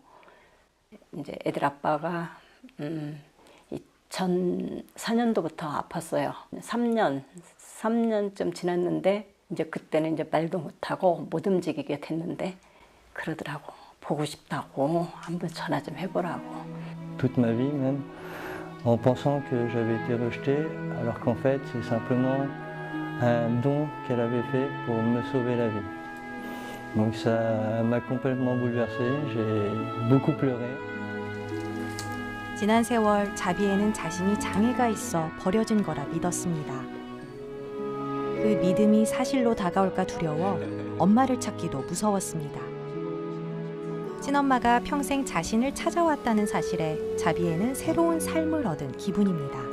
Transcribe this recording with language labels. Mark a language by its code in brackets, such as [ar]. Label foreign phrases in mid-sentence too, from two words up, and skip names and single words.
[ko] 이제 애들 아빠가 2004년도부터 아팠어요. 3년쯤 지났는데 이제 그때는 이제 말도 못하고 못 움직이게 됐는데 그러더라고. 보고 싶다고 한번 전화 좀 해보라고. [fr] Toute ma vie même, en pensant que j'avais été rejeté, alors qu'en fait c'est simplement un don qu'elle avait fait pour me sauver la vie. Donc ça m'a complètement bouleversé, j'ai beaucoup pleuré. [ko] 지난 세월 자비에는 자신이 장애가 있어 버려진 거라 믿었습니다. 그 믿음이 사실로 다가올까 두려워 엄마를 찾기도 무서웠습니다. 친엄마가 평생 자신을 찾아왔다는 사실에 자비에는 새로운 삶을 얻은 기분입니다.